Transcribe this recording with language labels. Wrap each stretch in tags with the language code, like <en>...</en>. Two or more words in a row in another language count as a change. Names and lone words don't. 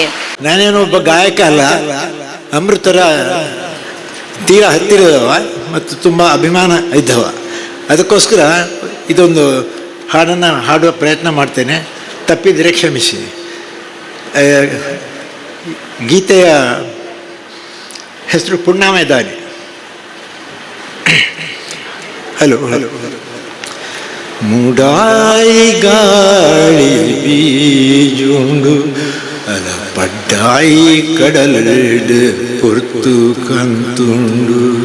<kn>ನಾನೇನು ಒಬ್ಬ ಗಾಯಕ ಅಲ್ಲ, ಅಮೃತರ ತೀರಾ ಹತ್ತಿರದವ ಮತ್ತು ತುಂಬ ಅಭಿಮಾನ ಇದ್ದವ. ಅದಕ್ಕೋಸ್ಕರ ಇದೊಂದು ಹಾಡನ್ನು ಹಾಡುವ ಪ್ರಯತ್ನ ಮಾಡ್ತೇನೆ. ತಪ್ಪಿದರೆ ಕ್ಷಮಿಸಿ. ಗೀತೆಯ ಹೆಸರು ಪುಣ್ಯಮೇದಾನಿ.</kn> <en>hello hello.</en> <tcy>ಮೂಡಾಯಿ ಗಾಳಿ ಬೀಜುಂಡು ಅಲ ಪಡ್ಡಾಯಿ ಕಡಲಡು ಪೊರ್ತು ಕಂತುಂಡು.</tcy>